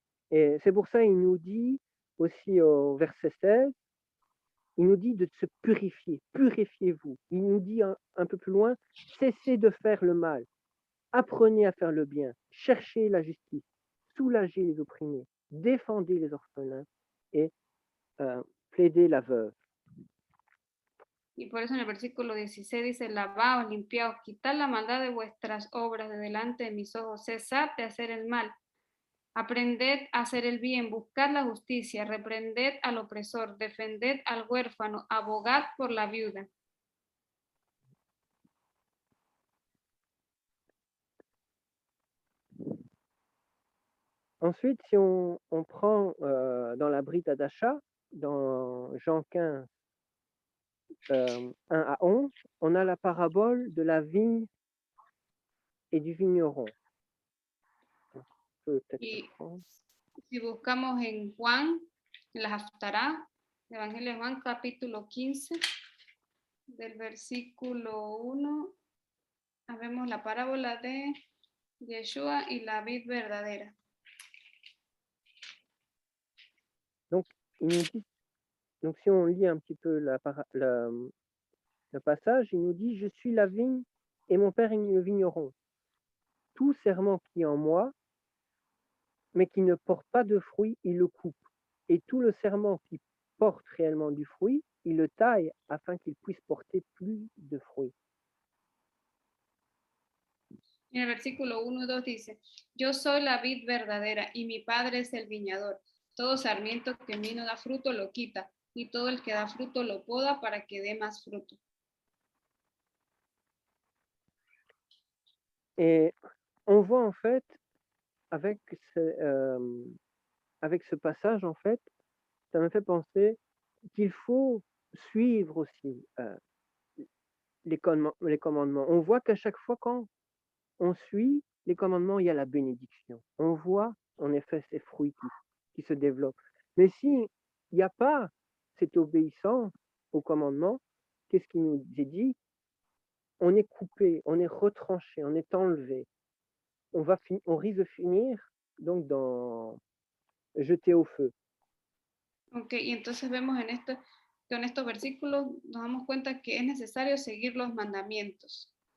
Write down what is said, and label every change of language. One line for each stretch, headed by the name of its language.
French: Et c'est pour ça qu'il nous dit aussi au verset 16, il nous dit de se purifier, purifiez-vous. Il nous dit un peu plus loin, cessez de faire le mal, apprenez à faire le bien, cherchez la justice, soulagez les opprimés, défendez les orphelins et plaidez la veuve.
Spanish: Y por eso en el versículo 16 dice, lavaos, limpiaos, quitad la maldad de vuestras obras de delante de mis ojos, cesad de hacer el mal. Aprended a hacer el bien, buscad la justicia, reprended al opresor, defended al huérfano, abogad por la viuda.
French: Ensuite, si on prend dans la Brit Hadasha, dans Jean 15, 1 à 11, on a la parabole de la vigne et du vigneron.
Spanish: Y si buscamos en Juan, en la Haftarah, el Evangelio de Juan, capítulo 15, del versículo 1, vemos la parábola de Yeshua y la vid verdadera.
French: Donc, il nous dit, donc si on lit un petit peu le passage, il nous dit, je suis la vigne et mon père est le vigneron. Tout serment qui est en moi, mais qui ne porte pas de fruit, il le coupe. Et tout le serment qui porte réellement du fruit, il le taille afin qu'il puisse porter plus de fruits.
Spanish: En el versículo 1 y 2 dice, yo soy la vid verdadera y mi padre es el viñador. Todo sarmiento que en mí no da fruto lo quita, y todo el que da fruto lo poda para que dé más fruto.
French: Et on voit en fait, avec ce passage, en fait, ça me fait penser qu'il faut suivre aussi les commandements. On voit qu'à chaque fois quand on suit les commandements, il y a la bénédiction. On voit en effet ces fruits qui se développent. Mais s'il n'y a pas cette obéissance aux commandements, qu'est-ce qui nous est dit? On est coupé, on est retranché, on est enlevé. On risque de finir donc jeté au feu.
Spanish: Ok, y entonces vemos que en estos versículos nos damos cuenta que es necesario seguir los mandamientos.